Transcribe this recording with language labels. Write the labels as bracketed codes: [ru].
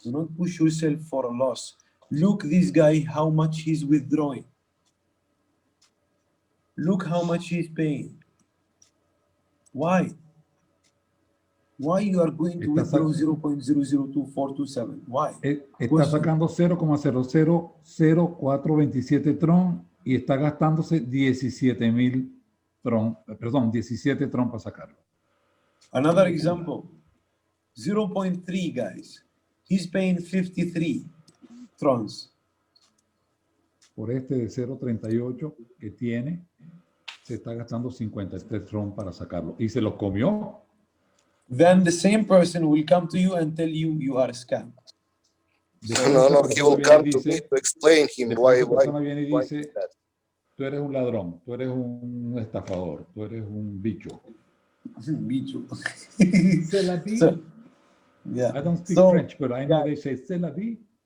[en] Do not push yourself for a loss. Look this guy, how much he's withdrawing. Look how much he's paying. Why? Why you are going to withdraw 0.002427? Why? [es] Está sacando 0,000427 Tron y está gastándose 17,000 Tron, perdón, 17 Tron para sacarlo. [en] Another example, 0.3, guys. He's paying 53 Trons. [es] Por este de 0.38 que tiene, se está gastando 53 Tron para sacarlo. Y se lo comió. [en] Then the same person will come to you and tell you are scammed. No, he will come to me to explain him why. [es] Esa persona viene y dice, tú eres un ladrón, tú eres un estafador, tú eres un bicho. Bicho. [fr] C'est la vie. [en] Yeah. I don't speak French, but I know they say [fr] c'est la vie.